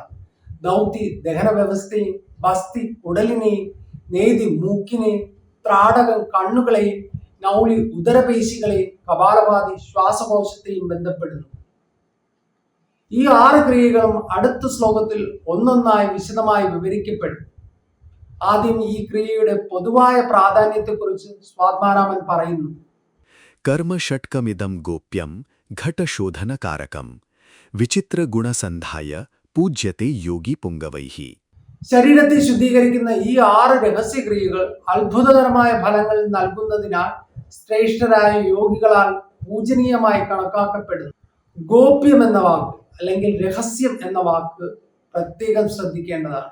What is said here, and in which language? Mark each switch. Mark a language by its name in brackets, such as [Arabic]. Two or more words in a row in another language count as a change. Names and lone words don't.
[Malayalam] ദൗതി ദഹന വ്യവസ്ഥയും, ബസ്തി കുടലിനെയും, നേതി മൂക്കിനെയും, ത്രാടകം കണ്ണുകളെയും, നൗലി ഉദരപേശികളെയും, കപാലഭാതി ശ്വാസകോശത്തെയും ബന്ധപ്പെടുന്നു. ഈ 6 ക്രിയകളും അടുത്ത ശ്ലോകത്തിൽ ഒന്നൊന്നായി വിശദമായി വിവരിക്കപ്പെടും. ആദ്യം ഈ ക്രിയയുടെ പൊതുവായ പ്രാധാന്യത്തെക്കുറിച്ച് സ്വാത്മാരാമൻ പറയുന്നു. [Sanskrit] कर्मषट्कमिदं गोप्यं घटशोधनकारकं विचित्रगुणसन्धाय पूज्यते योगी पुङ्गवैः. [Malayalam] ശരീരത്തെ ശുദ്ധീകരിക്കുന്ന ഈ 6 രഹസ്യക്രിയകൾ അത്ഭുതകരമായ ഫലങ്ങൾ നൽകുന്നതിനാൽ ശ്രേഷ്ഠരായ യോഗികളാൽ പൂജനീയമായി കണക്കാക്കപ്പെടുന്നു. ഗോപ്യം എന്ന വാക്ക് അല്ലെങ്കിൽ രഹസ്യം എന്ന വാക്ക് പ്രത്യേകം ശ്രദ്ധിക്കേണ്ടതാണ്.